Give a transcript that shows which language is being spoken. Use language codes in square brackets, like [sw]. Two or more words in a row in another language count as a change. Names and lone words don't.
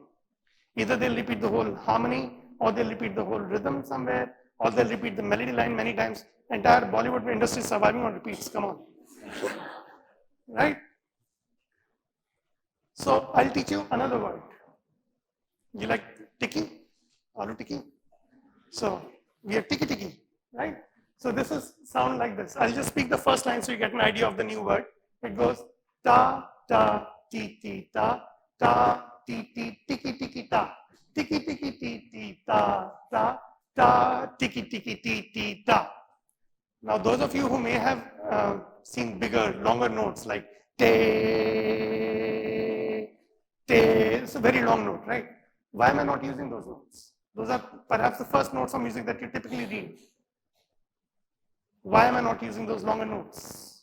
[en] Either they'll repeat the whole harmony, or they'll repeat the whole rhythm somewhere, or they'll repeat the melody line many times. Entire Bollywood industry is surviving on repeats. Come on. Right? So I'll teach you another word. You like tiki? Alu tiki? So we have tiki tiki, right? So this is sound like this. I'll just speak the first line so you get an idea of the new word. It goes ta ta ti ti ta ti ti tiki tiki ta tiki tiki ti ti ta tiki tiki ti ti ta. Now those of you who may have seen bigger, longer notes like te, it's a very long note, right? Why am I not using those notes? Those are perhaps the first notes of music that you typically read. Why am I not using those longer notes?